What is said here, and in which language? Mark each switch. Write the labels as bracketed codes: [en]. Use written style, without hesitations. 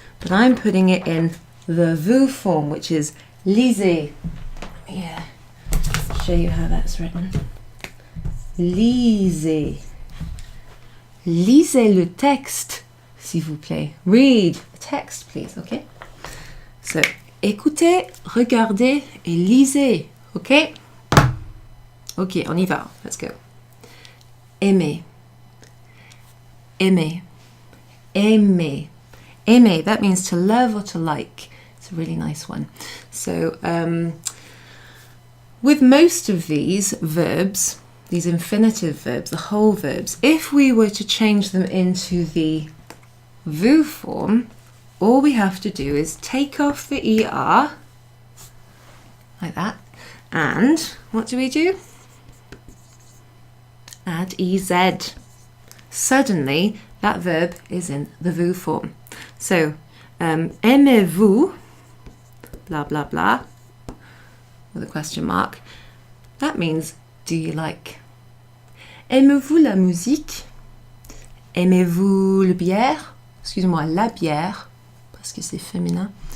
[en] But I'm putting it in the vous form, which is lisez. Yeah, show you how that's written. [fr] Lisez. Lisez le texte, s'il vous plaît. [en] Read the text, please, okay? [fr] So, écoutez, regardez et lisez, okay? Ok, on y va. [en] Let's go. [fr] Aimer. Aimer. Aimer. [en] Aimer, that means to love or to like. It's a really nice one. So, with most of these verbs, these infinitive verbs, the whole verbs, if we were to change them into the vous form, all we have to do is take off the ER, like that, and what do? Add EZ. Suddenly, that verb is in the vous form. So, aimez-vous, blah, blah, blah, with a question mark, that means, do you like? [fr] Aimez-vous la musique? Aimez-vous le bière? Excusez-moi, la bière, parce que c'est féminin.